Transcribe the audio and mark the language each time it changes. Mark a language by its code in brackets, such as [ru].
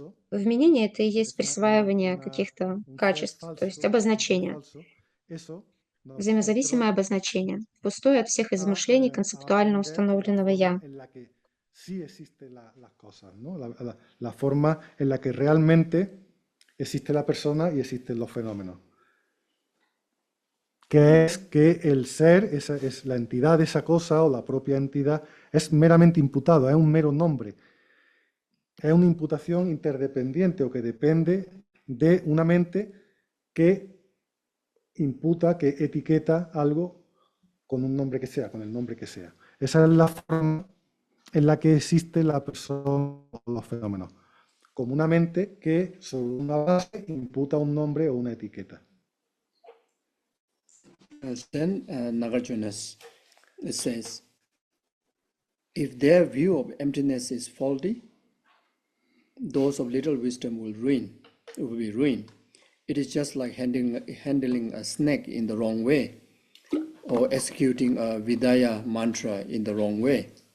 [ru] Вменение — это и есть присваивание каких-то качеств, то есть обозначение. Взаимозависимое обозначение, пустое от всех измышлений концептуально установленного «я». [es] Sí existen las cosas, ¿no? La forma en la que realmente existe la persona y existen los fenómenos. que es que el ser, es la entidad de esa cosa o la propia entidad, es meramente imputado, es un mero nombre. Es una imputación interdependiente o que depende de una mente que imputa, que etiqueta algo con un nombre que sea, con el nombre que sea. Esa es la forma en la que existe la persona o los fenómenos, como una mente que sobre una base imputa un nombre o una etiqueta. [en] Then Nagarjuna says, if their view of emptiness is faulty, those of little wisdom will be ruined. It is just like handling a snake in the wrong way, or executing a Vidya mantra in the wrong way.